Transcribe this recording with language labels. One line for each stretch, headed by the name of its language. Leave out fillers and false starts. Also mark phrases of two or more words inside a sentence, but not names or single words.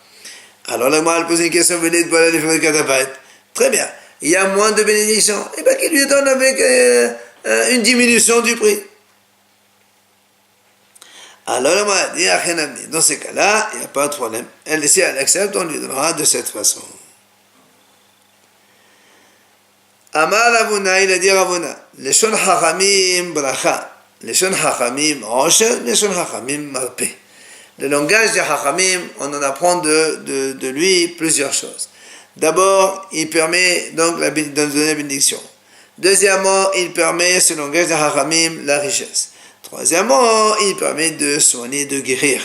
French: Alors, la Gemara pose une question, très bien, il y a moins de bénédictions, et bien qu'il lui donne avec une diminution du prix. Alors, la Gemara dit, dans ces cas-là, il n'y a pas de problème. Elle, si elle accepte, on lui donnera de cette façon.
Hebrew: אמר רבונא,
French: il a dit Ravuna,
Hebrew: לשון חכמים ברכה, לשון חכמים עושר, לשון חכמים מרפא.
French: Le langage des Hachamim, on en apprend de lui plusieurs choses. D'abord, il permet donc de donner la bénédiction. Deuxièmement, il permet, ce langage des Hachamim, la richesse. Troisièmement, il permet de soigner, de guérir.